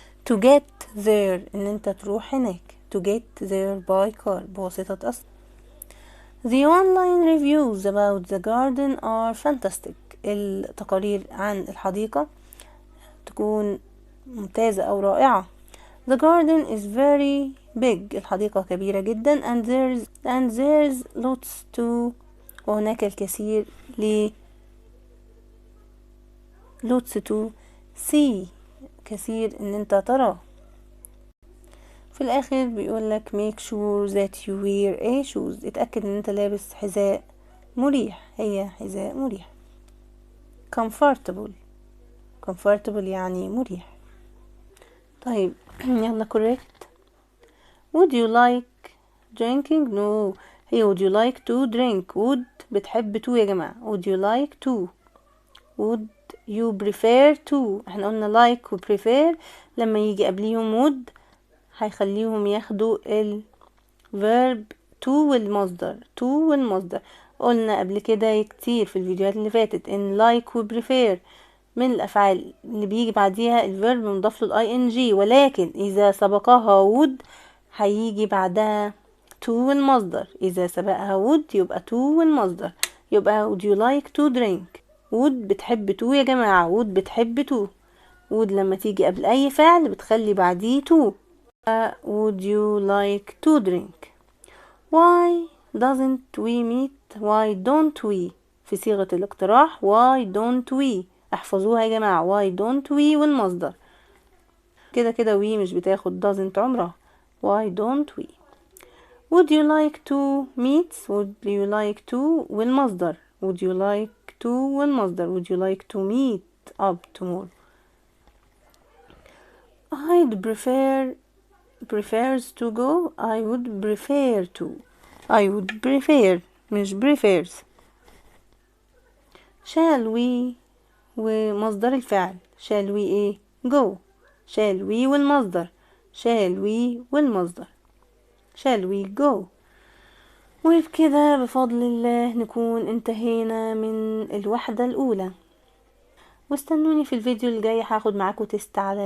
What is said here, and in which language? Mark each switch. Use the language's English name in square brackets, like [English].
[English] to get there ان انت تروح هناك، to get there by car بواسطة أصل. the online reviews about the garden are fantastic. [Arabic] التقارير عن الحديقة تكون ممتازة أو رائعة. [English] the garden is very big. [Arabic] الحديقة كبيرة جدا and there's lots to وهناك الكثير lots to see كثير ان انت ترى. [English] في الاخر بيقولك make sure that you wear a shoes. [Arabic] اتأكد ان انت لابس حذاء مريح، هي حذاء مريح. comfortable يعني مريح. طيب يلا correct. [English] would you like drinking؟ no، هي would you like to drink. would بتحب to يا جماعة، would you like to. would you prefer to. [Arabic] احنا قلنا like و prefer لما يجي قبليهم would هيخليهم ياخدوا ال verb to والمصدر. قلنا قبل كده كتير في الفيديوهات اللي فاتت ان like و prefer من الافعال اللي بيجي بعديها الفيرب مضاف له ing، ولكن اذا سبقها would هيجي بعدها to والمصدر. [English] اذا سبقها would يبقى to والمصدر، يبقى would you like to drink. [Arabic] would بتحب to يا جماعة، would بتحب to. would لما تيجي قبل اي فعل بتخلي بعديه to. [English] would you like to drink. why doesn't we meet؟ why don't we في صيغة الاقتراح. why don't we احفظوها يا جماعة، why don't we والمصدر. [Arabic] كده we مش بتاخد doesn't عمرها. [English] why don't we. would you like to meet؟ would you like to والمصدر. would you like to والمصدر. would you like to meet up tomorrow. I'd prefers to go. I would prefer to. I would prefer مش prefers. shall we ومصدر الفعل. shall we ايه؟ go. shall we والمصدر. shall we والمصدر. shall we go. [Arabic] وبكده بفضل الله نكون انتهينا من الوحدة الأولى، واستنوني في الفيديو الجاي هاخد معاكم تيست على يونت 1 هنحله مع بعض بإذن الله.